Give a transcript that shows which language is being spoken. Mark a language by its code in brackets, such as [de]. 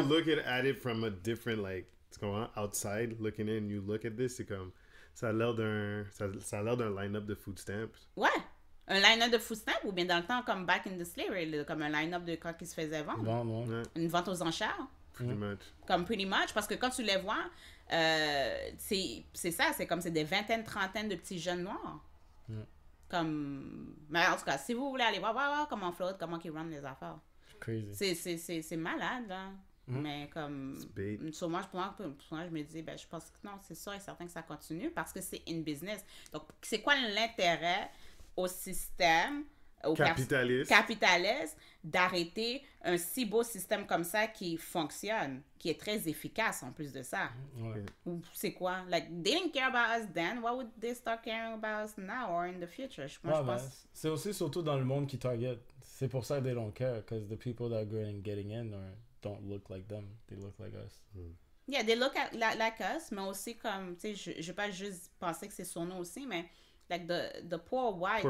[en] you look at it from a different, like, [fr] tu comprends, [en] outside, looking in, you look at this, c'est comme... [fr] Ça a l'air d'un line-up de food stamps. Ouais. Un line-up de food stamp ou bien dans le temps, comme [en] back in the slavery, [fr] comme un line-up de quand ils se faisaient vendre. bon. Ouais, Une vente aux enchères. [en] pretty much. [fr] Comme [en] pretty much. [fr] Parce que quand tu les vois, c'est ça. C'est comme c'est des vingtaines, trentaines de petits jeunes noirs. Comme... Mais en tout cas, si vous voulez aller voir comment en Floride, comment ils rendent les affaires. [en] Crazy. [fr] C'est malade, là. Mais comme... Sur moi, pour moi, je me dis, je pense que non, c'est sûr et certain que ça continue parce que c'est une business. Donc, c'est quoi l'intérêt au système capitaliste d'arrêter un si beau système comme ça qui fonctionne, qui est très efficace en plus de ça? Ouais. Ou c'est quoi? [en] Like, they didn't care about us then. Why would they start caring about us now or in the future? [fr] Moi, je pense... C'est aussi surtout dans le monde qui target. C'est pour ça [en] they don't care, because the people that are getting in don't look like them. They look like us. Yeah, they look like us, [fr] mais aussi comme, tu sais, je vais pas juste penser que c'est sur nous aussi, mais [en] like the poor whites.